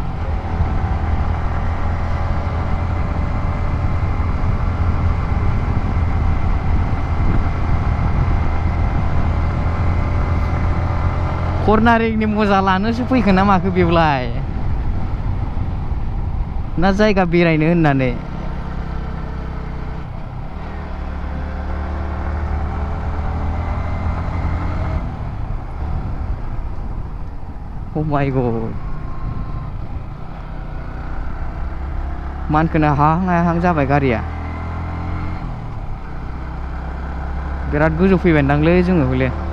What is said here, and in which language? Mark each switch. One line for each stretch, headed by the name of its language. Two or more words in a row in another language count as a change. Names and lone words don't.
Bodo: कर्नारिंनि मजा लानोसो फैखो ना माखो बेवलाय ना जायगा बेरायनो होननानै
English: Oh my god
Bodo: मानखोनो हाहां जाबाय गारिया बिराद गोजौ फैबायदांलै जोङो हले